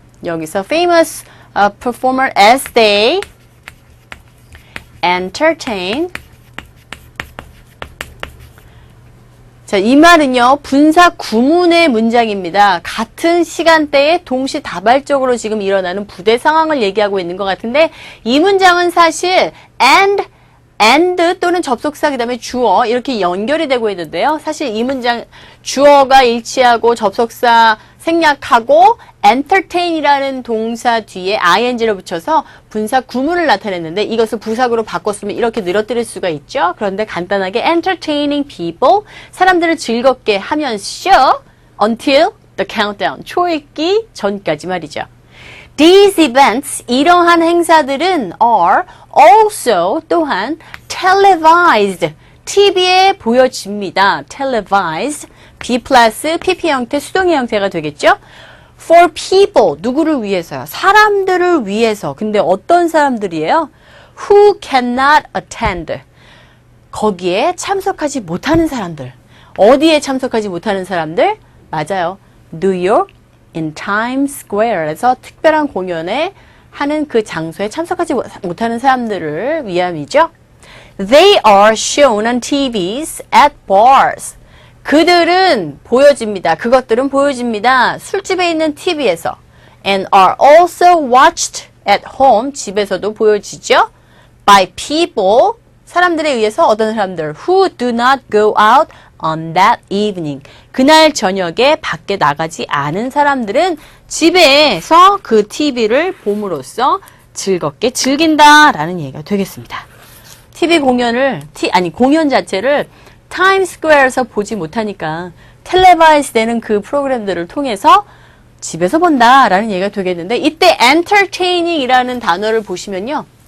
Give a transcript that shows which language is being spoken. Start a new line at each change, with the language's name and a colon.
Korean: 여기서
English: famous performer as they entertain.
Korean: 자, 이 말은요, 분사 구문의 문장입니다. 같은 시간대에 동시다발적으로 지금 일어나는 부대 상황을 얘기하고 있는 것 같은데, 이 문장은 사실 and 또는 접속사 그다음에 주어 이렇게 연결이 되고 있는데요. 사실 이 문장 주어가 일치하고 접속사 생략하고 entertain이라는 동사 뒤에 ing를 붙여서 분사 구문을 나타냈는데 이것을 부사구로 바꿨으면 이렇게 늘어뜨릴 수가 있죠. 그런데 간단하게
English: entertaining people,
Korean: 사람들을 즐겁게 하면서
English: until the countdown,
Korean: 초읽기 전까지 말이죠.
English: These events,
Korean: 이러한 행사들은
English: are also
Korean: 또한
English: televised,
Korean: TV에 보여집니다. televised, B 플러스 PP 형태, 수동의 형태가 되겠죠?
English: For people,
Korean: 누구를 위해서요? 사람들을 위해서. 근데 어떤 사람들이에요?
English: Who cannot attend.
Korean: 거기에 참석하지 못하는 사람들. 어디에 참석하지 못하는 사람들? 맞아요. New York in Times Square에서 특별한 공연에 하는 그 장소에 참석하지 못하는 사람들을 위함이죠.
English: They are shown on TVs at bars.
Korean: 그들은 보여집니다. 그것들은 보여집니다. 술집에 있는 TV에서.
English: And are also watched at home.
Korean: 집에서도 보여지죠.
English: By people.
Korean: 사람들에 의해서 어떤 사람들.
English: Who do not go out on that evening.
Korean: 그날 저녁에 밖에 나가지 않은 사람들은 집에서 그 TV를 봄으로써 즐겁게 즐긴다라는 얘기가 되겠습니다. TV 공연을, 공연 자체를 타임스퀘어에서 보지 못하니까 텔레바이즈 되는 그 프로그램들을 통해서 집에서 본다라는 얘기가 되겠는데 이때 entertaining이라는 단어를 보시면요.